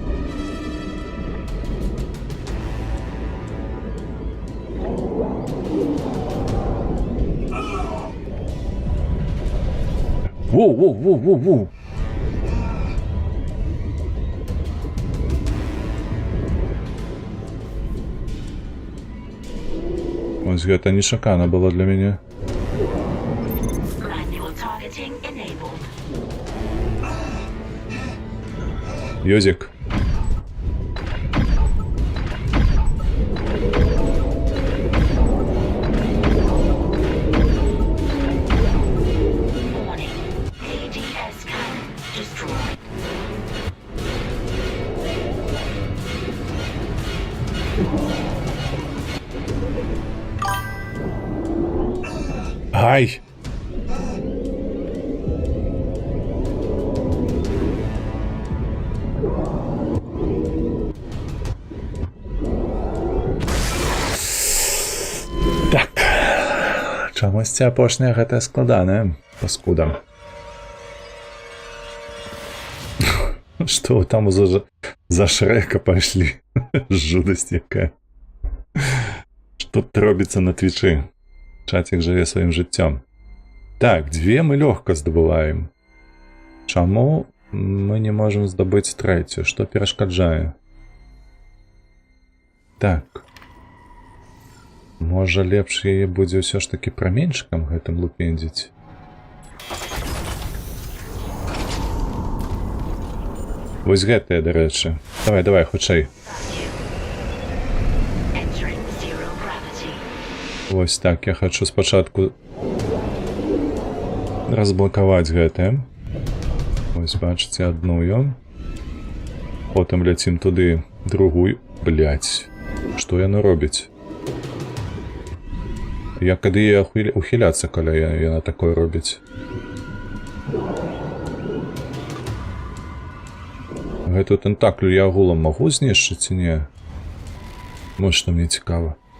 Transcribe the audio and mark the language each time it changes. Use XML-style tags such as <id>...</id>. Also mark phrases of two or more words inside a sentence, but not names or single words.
<be>Воу. Ось гэта нечакана было для мяне.</be> <en>Manual targeting enabled.</en> <be>Йозик.</be> <en>Warning. ADS cannon destroyed.</en> <be>Ай! Так. Чамусьці апошняя гэта складаная, паскуда.</be> <ru>Что там за Шрека пошли? Жудость якая.</ru> <uk>Что тут робиться на твічі? Чатик живе своїм життям. Так, 2 ми легко здобуваємо. Чому ми не можемо здобути 3? Що перешкоджає? Так.</uk> <be>Може лепш яе будзе ўсё ж таки праменьшыкам гэтым лупендзіць? Вось гэтае, дарэчы. Давай, хутчэй.</be> <en>Entering zero gravity.</en> <be>Вось так, я хочу спачатку разблакаваць гэтае. Вось, бачыце, адную. Потым ляцім туды другую. Блядь, што яно робіць? Я кады я ухіляцца, каля яна такое робіць. Гэту тентаклю я агулам магу знішчыць ці не? Вот што мне цікава.</be>